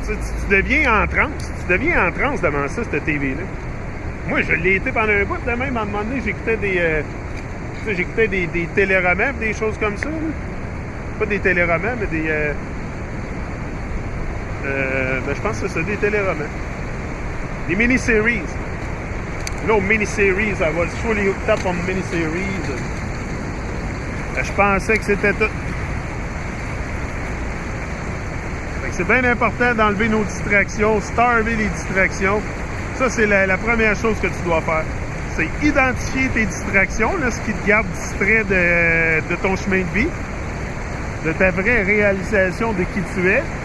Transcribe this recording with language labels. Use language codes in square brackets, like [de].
[fr] Tu deviens en transe. Tu deviens en transe devant ça, cette TV-là. Moi, je l'ai été pendant un bout, de même, à un moment donné, j'écoutais des téléromans, des choses comme ça. Là. Pas des téléromans, mais des... ben, je pense que c'est ça, des téléromans. Des mini-series. [en] No mini-series, I was fully hooked up on mini-series. [fr] Je pensais que c'était tout. Fait que c'est bien important d'enlever nos distractions, starver les distractions. Ça, c'est la première chose que tu dois faire. C'est identifier tes distractions, là, ce qui te garde distrait de ton chemin de vie, de ta vraie réalisation de qui tu es.